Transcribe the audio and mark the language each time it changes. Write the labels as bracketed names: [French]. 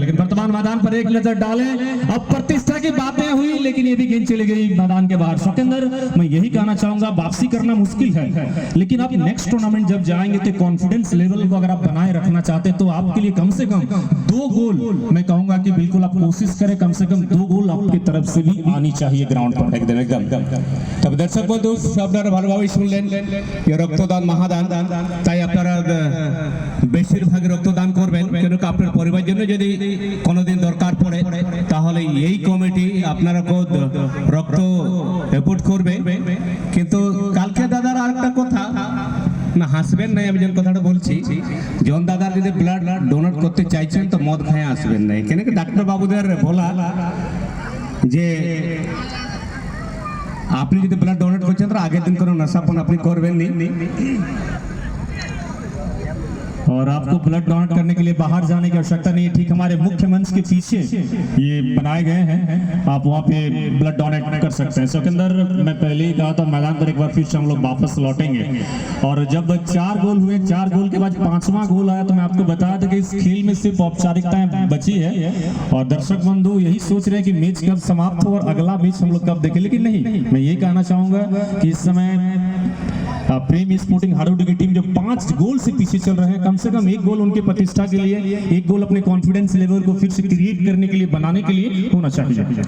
[Hindi] लेकिन वर्तमान मैदान पर एक नजर डालें, अब प्रतिष्ठा की बातें हुई लेकिन ये भी गेंद चली गई मैदान के बाहर। शौकेंद्र मैं यही कहना चाहूंगा, वापसी करना मुश्किल है, लेकिन आप नेक्स्ट टूर्नामेंट जब जाएंगे तो कॉन्फिडेंस लेवल को अगर आप बनाए रखना चाहते हैं तो आपके लिए कम से कम 2 गोल मैं कहूंगा कि बिल्कुल आप कोशिश करें, कम से कम 2 गोल आपकी तरफ से भी आनी चाहिए ग्राउंड पर। [Bangla] একদম একদম। তবে দর্শক বন্ধু আপনারা ভালোভাবে শুনলেন, রক্তদান মহাদান, তাই আপনারা বেশিরভাগ রক্তদান করবেন, কেন কি আপনার পরিবারের জন্য যদি কোনোদিন দরকার পড়ে তাহলে এই কমিটি আপনারা রক্ত রিপোর্ট করবে। কিন্তু কালকে দাদার আরেকটা কথা না, হাসবেন না, আমি যে কথাটা বলছি, জন দাদার যদি ব্লাড ডোনেট করতে চাইছেন তো মদ খায় আসবেন না, কেন কি ডাক্তার বাবুদের বলা যে আপনি যদি ব্লাড ডোনেট করছেন তো আগের দিন কোনো নশাপান আপনি করবেন নি। [Hindi] और आपको ब्लड डोनेट करने के लिए बाहर जाने की आवश्यकता नहीं है, ठीक हमारे मुख्य मंच के पीछे ये बनाए गए हैं, आप वहाँ पे ब्लड डोनेट कर सकते हैं। शौकेंद्र मैं पहले ही कहा था मैदान पर एक बार फिर से हम लोग वापस लौटेंगे, और जब 4 गोल हुए, 4 गोल के बाद 5वां गोल आया तो मैं आपको बताया था कि इस खेल में सिर्फ औपचारिकताएं बची है, और दर्शक बंधु यही सोच रहे हैं कि मैच कब समाप्त हो और अगला मैच हम लोग कब देखें, लेकिन नहीं, मैं यही कहना चाहूंगा कि इस समय प्रेम स्पोर्टिंग हाड़ौटी की टीम जो 5 गोल से पीछे चल रहे हैं, कम से कम 1 गोल उनके प्रतिष्ठा के लिए, 1 गोल अपने कॉन्फिडेंस लेवल को फिर से क्रिएट करने के लिए, बनाने के लिए होना चाहिए।